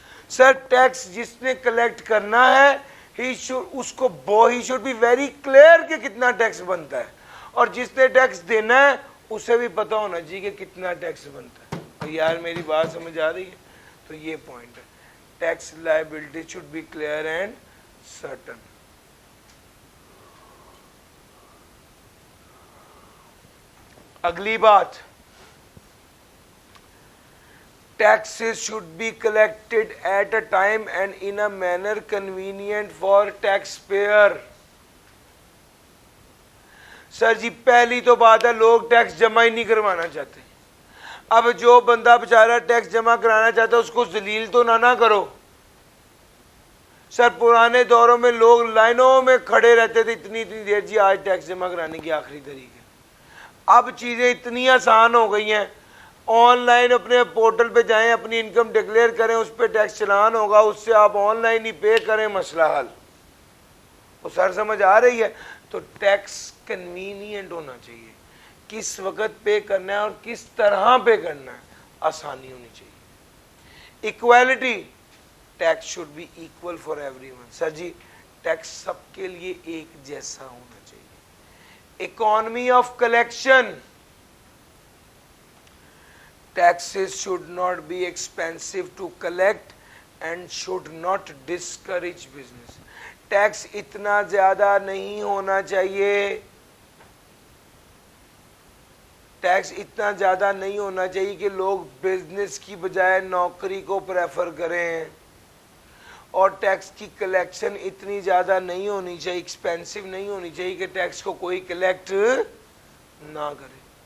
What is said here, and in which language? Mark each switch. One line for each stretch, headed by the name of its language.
Urdu: سر tax جس نے collect کرنا ہے
English: he should be very clear
Urdu: کہ کتنا ٹیکس بنتا ہے, اور جس نے ٹیکس دینا ہے اسے بھی پتہ ہونا چاہیے کہ کتنا ٹیکس بنتا ہے. اور یار میری بات سمجھ آ رہی ہے؟ تو یہ پوائنٹ ہے,
English: Tax liability should be clear and certain.
Urdu: اگلی بات,
English: taxes should be collected at a time and in a manner convenient for taxpayer.
Urdu: سر جی پہلی تو بات ہے لوگ ٹیکس جمع ہی نہیں کروانا چاہتے. اب جو بندہ بیچارہ ٹیکس جمع کرانا چاہتا ہے اس کو ذلیل تو نہ کرو. سر پرانے دوروں میں لوگ لائنوں میں کھڑے رہتے تھے اتنی دیر, جی آج ٹیکس جمع کرانے کی آخری تاریخ ہے. اب چیزیں اتنی آسان ہو گئی ہیں, آن لائن اپنے پورٹل پہ جائیں, اپنی انکم ڈکلیئر کریں, اس پہ ٹیکس چلان ہوگا, اس سے آپ آن لائن ہی پے کریں, مسئلہ حل. وہ سر سمجھ آ رہی ہے؟ تو ٹیکس کنوینئنٹ ہونا چاہیے, کس وقت پے کرنا ہے اور کس طرح پے کرنا ہے, آسانی ہونی چاہیے.
English: Equality, tax should be equal for everyone.
Urdu: Sir جی tax سب کے لیے ایک جیسا ہونا چاہیے.
English: Economy of collection, taxes should not be expensive to collect and should not discourage business.
Urdu: Tax اتنا زیادہ نہیں ہونا چاہیے, ٹیکس اتنا زیادہ نہیں ہونا چاہیے کہ لوگ بزنس کی بجائے نوکری کو پریفر کریں, اور ٹیکس کی کلیکشن اتنی زیادہ نہیں ہونی چاہیے, ایکسپینسو نہیں ہونی چاہیے کہ ٹیکس کو کوئی کلیکٹ نہ کرے.